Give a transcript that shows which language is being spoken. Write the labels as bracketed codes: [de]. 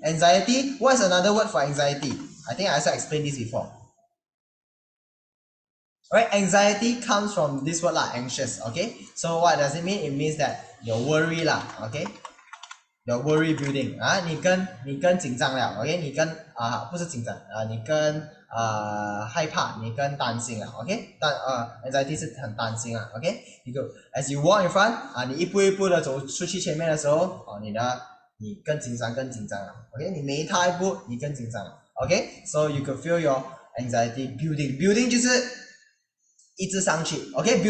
[en] Anxiety, what is another word for anxiety? I think I also explained this before. Alright, anxiety comes from this word lah, anxious, okay? So what does it mean? It means that you're worry lah, okay? Your worry building 啊， [zh] 你更紧张了 [en] ，OK？ [zh] 你更不是紧张你更害怕，你更担心了 ，OK？ anxiety 是很担心了 ，OK？ 你就 [en] as you walk in front [zh] 你一步一步的走出去前面的时候你更紧张了 ，OK？你每踏一步你更紧张了 ，OK？ [en] So you can feel your anxiety building [zh] 就是一直上去 ，OK？